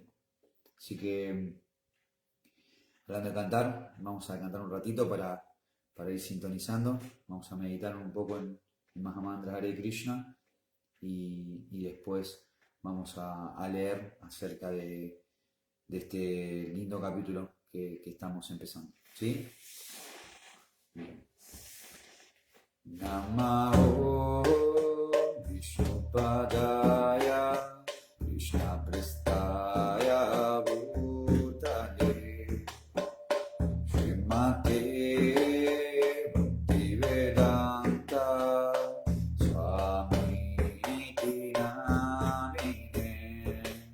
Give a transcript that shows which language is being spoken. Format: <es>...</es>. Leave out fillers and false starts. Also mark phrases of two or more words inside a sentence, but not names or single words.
<es>Así que, hablando de cantar, vamos a cantar un ratito para ir sintonizando. Vamos a meditar un poco en Mahamantra Hare Krishna y después vamos a leer acerca de este lindo capítulo que estamos empezando. ¿Sí? Bien.</es> <sa>Namo Vishnupadaya Krishna Prestaya Bhutale Srimate Bhaktivedanta Swami Iti Namine</sa>